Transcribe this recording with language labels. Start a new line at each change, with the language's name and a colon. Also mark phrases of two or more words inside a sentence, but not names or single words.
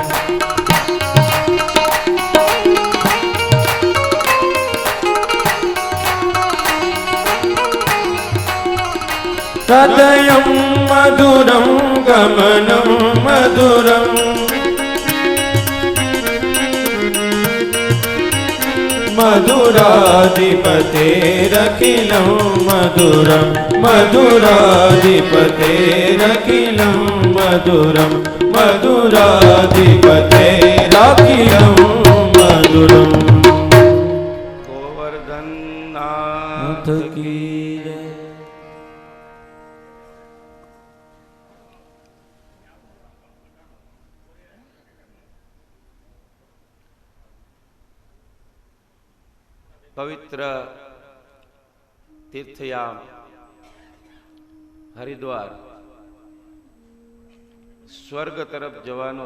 Sanskrit: हृदयं मधुरं गमनं मधुरम् मधुराधिपतेरखिलं मधुरं मधुराधिपतेरखिलं मधुरं मधुराधिपतेरखिलं मधुरम्
Hindi: गोवर्धन नाथ की जय।
Gujarati: પવિત્ર તીર્થયામ હરિદ્વાર સ્વર્ગ તરફ જવાનો